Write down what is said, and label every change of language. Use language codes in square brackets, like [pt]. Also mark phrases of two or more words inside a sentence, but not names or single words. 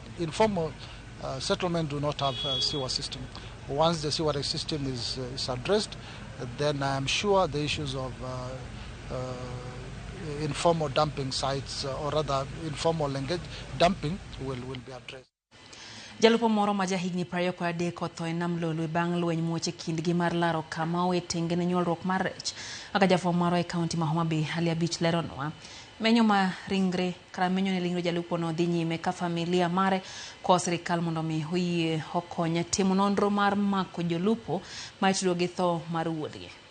[en] Informal settlement do not have a sewer system. Once the sewer system is addressed, then I am sure the issues of informal dumping sites or rather informal dumping will be addressed. [luo] Jalupo moro ma jahigni 23 otho e nam Lolwe bang' lweny muoche kindgi mar laro kama owetenge ne nyuolruok mar rech. Aka jafwambo moro e kaunti ma Homa Bay hali abich leronwa. Menyo ma ringre kara menyo ne lingro jalupo no dhi nyime ka familia mare ko sirikal mondo mi oyie okonye timo nonro mar mako jolupo ma itudo gi tho mar wuodgi.